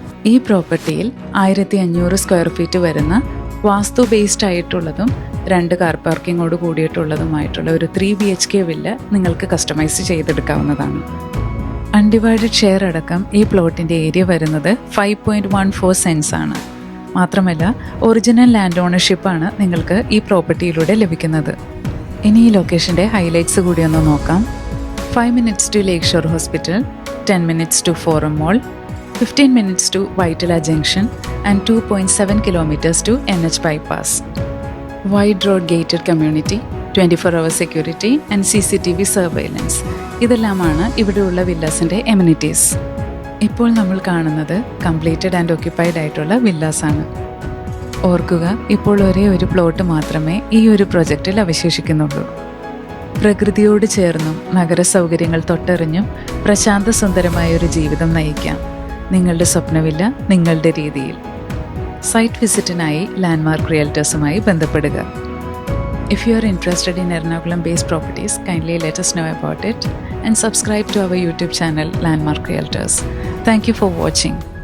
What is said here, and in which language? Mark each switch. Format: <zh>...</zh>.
<ml>ഈ പ്രോപ്പർട്ടിയിൽ 1500 square feet വരുന്ന വാസ്തു based ആയിട്ടുള്ളതും 2 കാർ പാർക്കിങ്ങോട് കൂടിയിട്ടുള്ളതുമായിട്ടുള്ള ഒരു 3 BHK വില്ല നിങ്ങൾക്ക് കസ്റ്റമൈസ് ചെയ്തെടുക്കാവുന്നതാണ്. അൺഡിവൈഡഡ് ഷെയർ അടക്കം ഈ പ്ലോട്ടിൻ്റെ ഏരിയ വരുന്നത് 5.14 സെൻസ് ആണ്. മാത്രമല്ല ഒറിജിനൽ ലാൻഡ് ഓണർഷിപ്പാണ് നിങ്ങൾക്ക് ഈ പ്രോപ്പർട്ടിയിലൂടെ ലഭിക്കുന്നത്. ഇനി ഈ ലൊക്കേഷൻ്റെ ഹൈലൈറ്റ്സ് കൂടി ഒന്ന് നോക്കാം.</ml> <en>5 minutes to Lakeshore Hospital, 10 minutes to Forum Mall, 15 minutes to Vaitala Junction and 2.7 kilometers to NH bypass. Wide road gated community, 24-hour security and CCTV surveillance.</en> <ml>ഇതെല്ലാമാണ് ഇവിടെയുള്ള വില്ലാസിൻ്റെ എമിനിറ്റീസ്. ഇപ്പോൾ നമ്മൾ കാണുന്നത്</ml> <en>completed and occupied</en> <ml>ആയിട്ടുള്ള വില്ലാസാണ്. ഓർക്കുക, ഇപ്പോൾ ഒരേ ഒരു പ്ലോട്ട് മാത്രമേ ഈ ഒരു പ്രൊജക്റ്റിൽ അവശേഷിക്കുന്നുള്ളൂ. പ്രകൃതിയോട് ചേർന്നും നഗര സൗകര്യങ്ങൾ തൊട്ടറിഞ്ഞും പ്രശാന്ത സുന്ദരമായ ഒരു ജീവിതം നയിക്കാം. നിങ്ങളുടെ സ്വപ്നവില്ല നിങ്ങളുടെ രീതിയിൽ. സൈറ്റ് വിസിറ്റിനായി ലാൻഡ്മാർക്ക് റിയൽറ്റേഴ്സുമായി ബന്ധപ്പെടുക.</ml> <en>If you are interested in Ernakulam-based properties, kindly let us know about it and subscribe to our YouTube channel Landmark Realtors. Thank you for watching.</en>